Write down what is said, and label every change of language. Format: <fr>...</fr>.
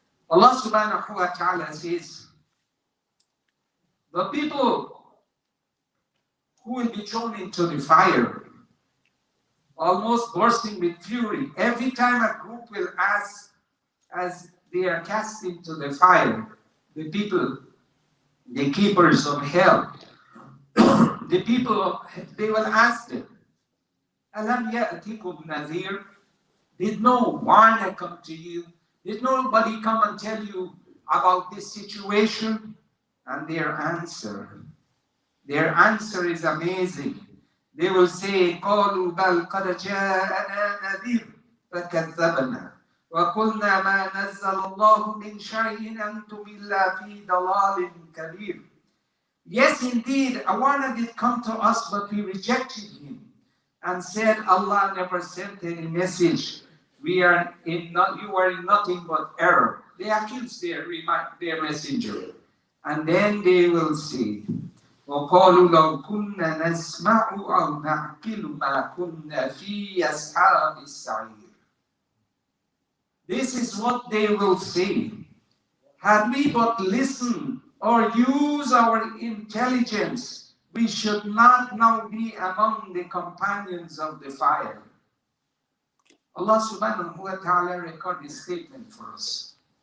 <en>Allah subhanahu wa ta'ala says, the people who will be thrown into the fire, almost bursting with fury, every time a group will ask, as they are cast into the fire, the people, the keepers of hell, the people, they will ask them,</en> <ar>Alam ya'atikum nadhir?</ar> <en>Did no warner come to you? Did nobody come and tell you about this situation? And their answer is amazing. They will say,</en> <ar>قَالُوا بَلْ قَدْ جَاءَنَا نَذِيرٌ فَكَذَّبْنَا وَقُلْنَا مَا نَزَّلَ اللَّهُ مِنْ شَيْءٍ أَنْتُمْ إِلَّا فِي ضَلَالٍ كَبِيرٍ.</ar> <en>Yes, indeed, a warner did come to us, but we rejected him and said, Allah never sent any message. You are in nothing but error. They accuse their messenger. And then they will say,</en> <ar>وَقَالُوا لَوْ كُنَّا نَسْمَعُ أَوْ نَعْقِلُ مَا كُنَّا فِي أَصْحَابِ السَّعِيرِ.</ar> <en>This is what they will say. Had we but listened or use our intelligence, we should not now be among the companions of the fire. Allah subhanahu wa ta'ala recorded this statement for us.</en>